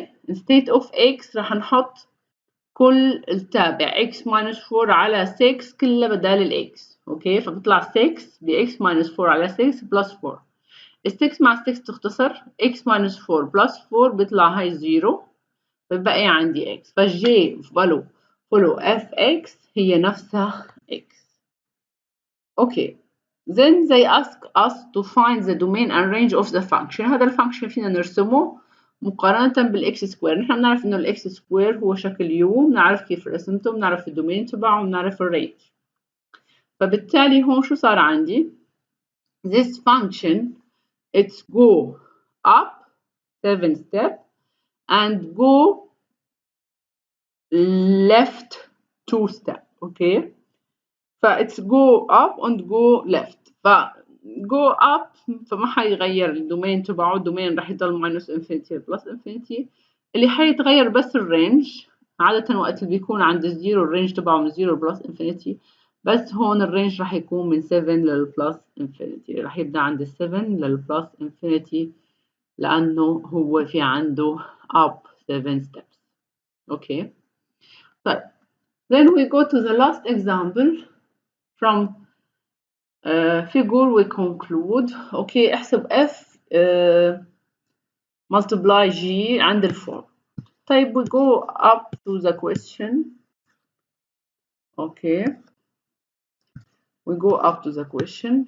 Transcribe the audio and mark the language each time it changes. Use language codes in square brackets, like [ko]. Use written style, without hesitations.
[en] instead of x [ar] راح نحط كل التابع x minus 4 على 6 كله بدال الاكس. اوكي، فبيطلع 6 ب x minus 4 على 6 plus 4. ال 6 مع 6 تختصر، x minus 4 plus 4 بيطلع هاي 0، فبقي عندي x. فالj follow fx هي نفسها x. [en] Okay, then they ask us to find the domain and range of the function. [ar] هذا الفانكشن فينا نرسمه مقارنة بالاكس سكوير. نحن بنعرف انه الاكس سكوير هو شكل يو، بنعرف كيف رسمته، بنعرف الدومين تبعه، بنعرف الرينج. فبالتالي هون شو صار عندي؟ [en] This function it's go up 7 step and go left 2 step. Okay, فit's go up and go left. [ar] ف go up فما حيغير الدومين تبعه، الدومين راح يضل ماينس انفينيتي بلس انفينيتي. اللي حيتغير بس الرينج. عادة وقت اللي بيكون عند الزيرو الرينج تبعه من زيرو بلس انفينيتي، بس هون الرينج راح يكون من 7 للبلس انفينيتي. راح يبدأ عند 7 للبلس انفينيتي لأنه هو في عنده up 7 steps. [en] Okay, طيب then we go to the last example from figure we conclude. [ar] Okay, احسب f multiply g عند ال 4. [en] طيب we go up to the question. Okay, we go up to the question.